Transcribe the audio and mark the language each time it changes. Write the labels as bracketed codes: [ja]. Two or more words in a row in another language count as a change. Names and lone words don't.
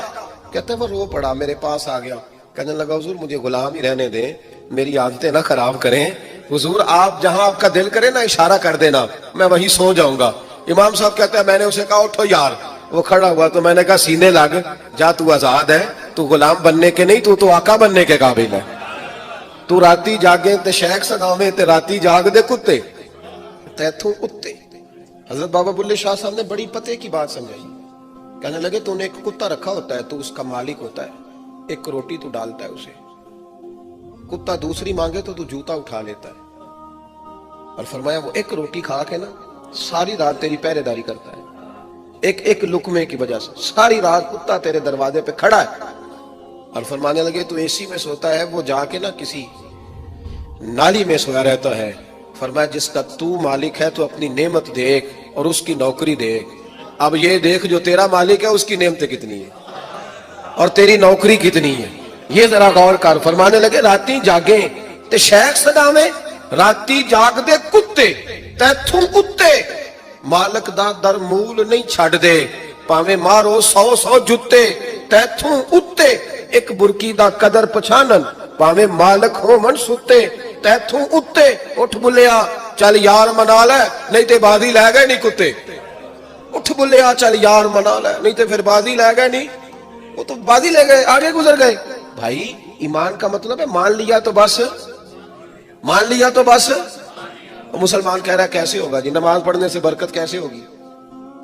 [ur] کہتے ہیں وہ رو پڑا, میرے پاس آ گیا. کہنے لگا حضور مجھے غلام ہی رہنے دیں, میری عادتیں نہ خراب کریں. حضور آپ جہاں آپ کا دل کرے نا اشارہ کر دینا, میں وہیں سو جاؤں گا. امام صاحب کہتے ہیں میں نے اسے کہا اٹھو یار. وہ کھڑا ہوا تو میں نے کہا سینے لگ جا, تو آزاد ہے, تو غلام بننے کے نہیں, تو آقا بننے کے قابل ہے. [pa] تو راتی جاگے تے شیخ سداویں تے راتی جاگ دے کتے تیتھوں کتے. [ur] حضرت بابا بلے شاہ صاحب نے بڑی پتے کی بات سمجھائی. کہنے لگے تو نے ایک کتا رکھا ہوتا ہے, تو اس کا مالک ہوتا ہے, ایک روٹی تو ڈالتا ہے اسے, کتا دوسری مانگے تو جوتا اٹھا لیتا ہے. اور فرمایا وہ ایک روٹی کھا کے نا ساری رات تیری پہرے داری کرتا ہے, ایک لقمے کی وجہ سے ساری رات کتا تیرے دروازے پہ کھڑا ہے. اور فرمانے لگے تو اے سی میں سوتا ہے, وہ جا کے نا کسی نالی میں سویا رہتا ہے. فرمایا جس کا تو مالک ہے تو اپنی نعمت دیکھ اور اس کی نوکری دیکھ. اب یہ دیکھ جو تیرا مالک ہے اس کی نعمتیں کتنی ہیں اور تیری نوکری کتنی ہے, یہ ذرا غور کر. [pa] فرمانے لگے راتی جاگے تے شیخ سداویں, راتی جاگ دے کتے تیتھوں کتے, مالک دا در مول نہیں چھڑ دے, پاویں مارو 100 جتے تیتھوں اتے. ایک برکی دا قدر پچھانن, پاویں مالک ہو من ستے تیتھوں اتے. اٹھ بلیا چل یار منا لے, نہیں تے بازی لے گئے نہیں کتے. اٹھ بلیا چل یار منا لے, نہیں تے پھر بازی لے گئے نہیں, [ur] وہ تو بازی لے گئے, آگے گزر گئے. بھائی ایمان کا مطلب ہے مان لیا تو بس, مان لیا تو بس. مسلمان کہہ رہا ہے کیسے ہوگا جی, نماز پڑھنے سے برکت کیسے ہوگی؟